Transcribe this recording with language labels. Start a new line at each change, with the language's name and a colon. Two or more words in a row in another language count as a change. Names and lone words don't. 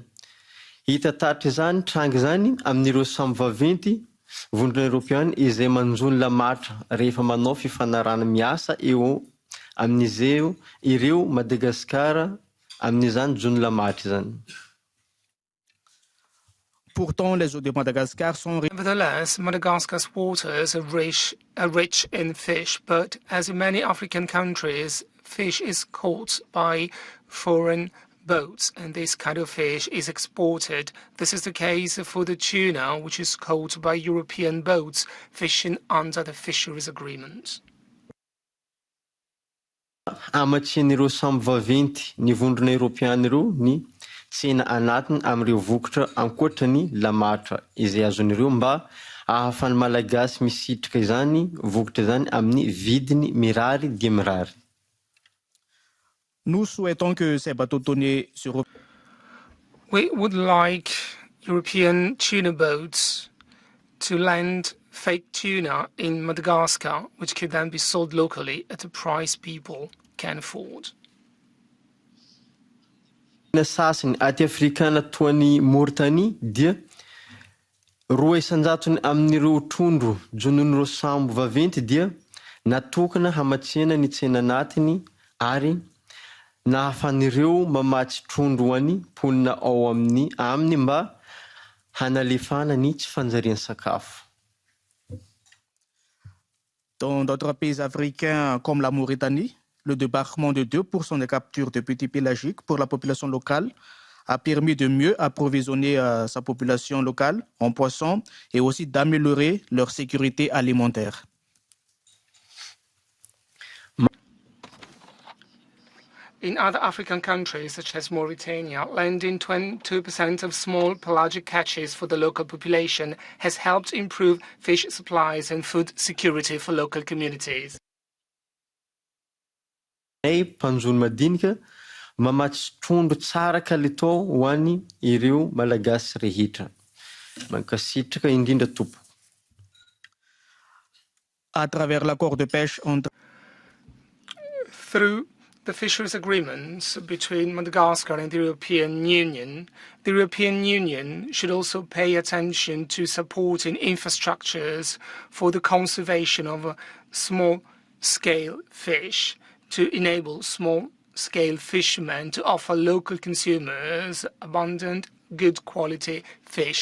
Malagasy: Hita taritra izany tranga izany amin'ireo sambo vaventy vondrona Europeana izay manjony lamatra rehefa manao fifanarana miasa eo amin'izeo ireo Madagasikara amin'izany jony lamatra izany.
French: pourtant, les eaux de Madagascar sont
English: Nevertheless, Madagascar's waters are rich in fish, but as in many African countries, fish is caught by foreign boats, and this kind of fish is exported. This is the case for the tuna, which is caught by European boats fishing under the fisheries agreement.
Malagasy: Amatsian'ireo sambo vaventy ny vondrona Europeana ireo ny tsena anatiny amin'ireo vokatra ankoatrany lamatra izay azon'ireo mba ahafahany malagasy misitrika izany vokatra izany amin'ny vidiny mirary dia mirary.
French: Nous souhaitons que ces bateaux tonniers se
English: We would like European tuna boats to land fake tuna in Madagascar, which could then be sold locally at a price people can afford.
Malagasy: Na sasany aty Afrikana toany Mauritanie dia 200 amin'ireo trondro jonon'ireo sambo vaventy dia natokana hamatsiana ny tsena anatiny ary nahafan'ireo mamatsy trondro any ponina ao aminy mba hanalefana ny tsy fanjariany sakafo.
French: Dans d'autres pays africains comme la Mauritanie, le débarquement de 2% des captures de petits pélagiques pour la population locale a permis de mieux approvisionner sa population locale en poissons et aussi d'améliorer leur sécurité alimentaire.
English: In other African countries, such as Mauritania, lending 22% of small pelagic catches for the local population has helped improve fish supplies and food security for local communities.
Malagasy: Panjony madinika mamatsy trondro tsara kalitao ho any ireo malagasy rehetra. Mankasitraka indrindra tompo.
French: À travers l'accord de pêche entre
English: Through the fisheries agreements between Madagascar and the European Union, the European Union should also pay attention to supporting infrastructures for the conservation of small-scale fish to enable small-scale fishermen to offer local consumers abundant, good quality fish.